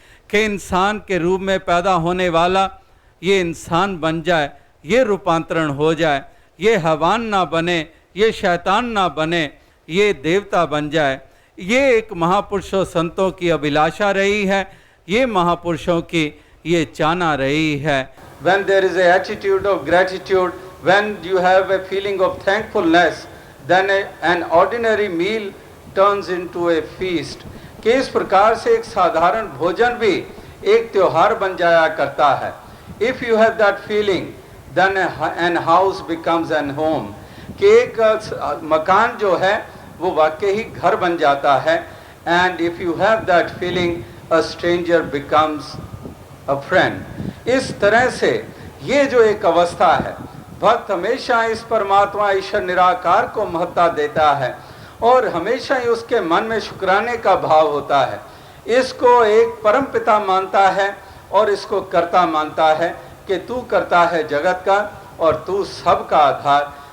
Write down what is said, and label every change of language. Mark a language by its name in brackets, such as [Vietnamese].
[Hindi] कि इंसान के रूप में पैदा होने वाला ये इंसान बन जाए, ये रूपांतरण हो जाए, ये हैवान ना बने, ये शैतान ना बने, ये देवता बन जाए। ये एक महापुरुषों संतों की अभिलाषा रही है, ये महापुरुषों की ये चाहना रही है। [English] When there is an attitude of gratitude, when you have a feeling of thankfulness, then an ordinary meal turns into a feast. [Hindi] कि इस प्रकार से एक साधारण भोजन भी एक त्योहार बन जाया करता है। [English] If you have that feeling, then an house becomes an home. [Hindi] कि एक मकान जो है वो वाकई ही घर बन जाता है। [English] And if you have that feeling, a stranger becomes a friend. [Hindi] इस तरह से ये जो एक अवस्था है, भक्त हमेशा इस परमात्मा ईश्वर निराकार को महत्ता देता है और हमेशा ही उसके मन में शुक्राने का भाव होता है। इसको एक परम पिता मानता है और इसको कर्ता मानता है कि तू करता है जगत का और तू सबका आधार।